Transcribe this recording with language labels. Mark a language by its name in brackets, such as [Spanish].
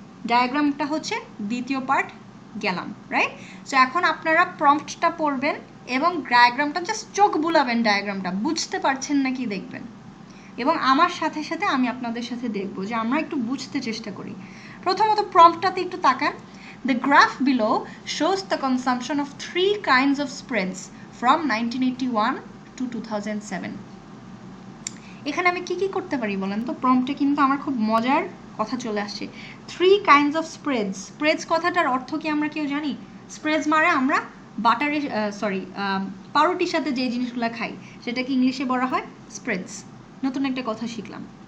[Bangla] ডায়াগ্রামটা হচ্ছে দ্বিতীয় পার্ট, গেলাম, রাইট? সো এখন আপনারা প্রম্পটটা পড়বেন এবং ডায়াগ্রামটা জাস্ট চোখ বুলাবেন, ডায়াগ্রামটা বুঝতে পারছেন নাকি দেখবেন, এবং আমার সাথে সাথে আমি আপনাদের সাথে দেখব যে আমরা একটু বুঝতে চেষ্টা করি। প্রথমত প্রম্পটটাতে একটু তাকান। [English] The graph below shows the consumption of 3 kinds of spreads from 1981 to 2007. [Bangla] এখানে আমি কি কি করতে পারি বলেন তো? প্রম্পটে কিন্তু আমার খুব মজার কথা চলে আসছে। [English] 3 kinds of spreads. [Bangla] Spreads কথাটার অর্থ কি আমরা কেউ জানি? স্প্রেডস মানে আমরা বাটারে পাউরুটির সাথে যে জিনিসগুলো খাই সেটাকে ইংলিশে বলা হয় স্প্রেডস। নতুন একটা কথা শিখলাম।